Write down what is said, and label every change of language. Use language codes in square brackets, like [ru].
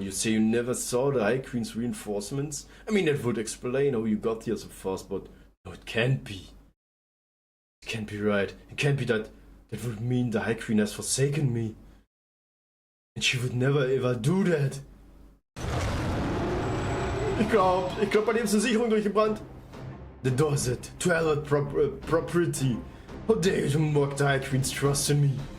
[en] You say you never saw the High Queen's reinforcements? I mean, that would explain how you got here so fast, but no, it can't be. It can't be right. It can't be that. That would mean the High Queen has forsaken me. And she would never ever do that. [de] Ich glaub, bei dem ist eine Sicherung durchgebrannt. [en] The Dorset, to Allied property. How dare you mock the High Queen's trust in me?